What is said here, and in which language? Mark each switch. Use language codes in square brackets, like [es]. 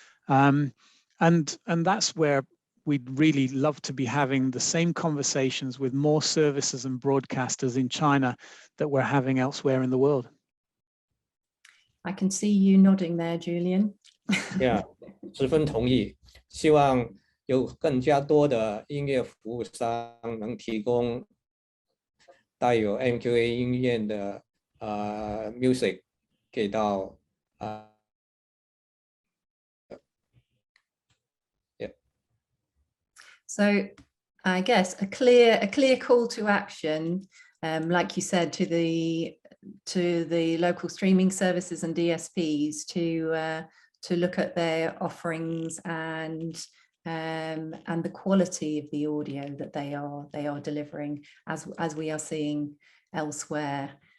[en] And that's where we'd really love to be having the same conversations with more services and broadcasters in China that we're having elsewhere in the world. I can see you nodding there, Julian. [zh] Yeah, 十分同意。希望有更加多的音乐服务商能提供带有 MQA 音乐的music 给到yeah. [en] So I guess a clear call to action, like you said, to the local streaming services and DSPs to look at their offerings and the quality of the audio that they are delivering as we are seeing elsewhere.